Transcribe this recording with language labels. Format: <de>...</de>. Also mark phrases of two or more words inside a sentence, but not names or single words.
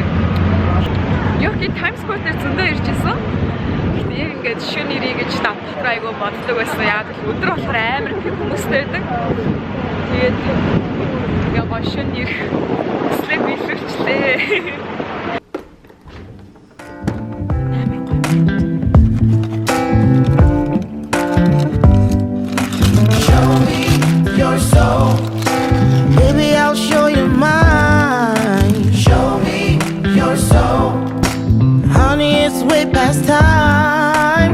<mn>Яг энэ Times Square дээр зөндөө ирж исэн. Гэхдээ яг ингээд шөнө ирээ гэж давталт айгүй боддог байсан. Яг л өдөр болохоор амар их хүмүүстэй байдаг. Тэгээд яг шөнө ирэх хүслээ биелүүлчлээ.</mn> <en>Baby, I'll show you mine. Show me your soul. Honey, it's way past time.</en>